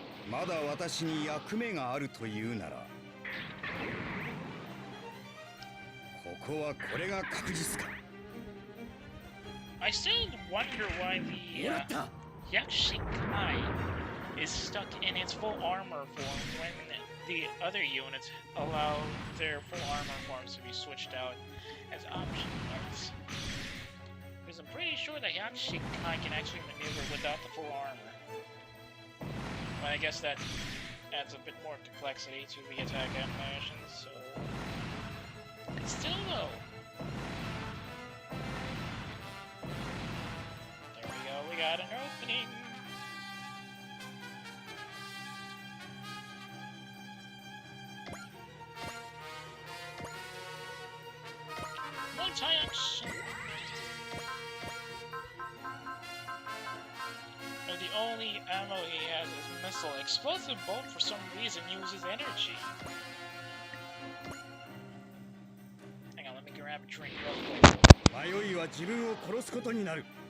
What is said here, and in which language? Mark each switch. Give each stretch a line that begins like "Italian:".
Japanese: まだ私に役目があるというならここはこれが確実か
English: I still wonder why the Yakshikai is stuck in its full armor form when the other units allow their full armor forms to be switched out as option parts. Because I'm pretty sure the Yakshikai can actually maneuver without the full armor. But I guess that adds a bit more complexity to the attack animations, so... Still though! There we go, we got an opening! Multi-action! The only ammo he has is missile. Explosive bolt for some reason uses energy. Hang on, let me grab a drink real quick.
Japanese: 迷いは自分を殺すことになる。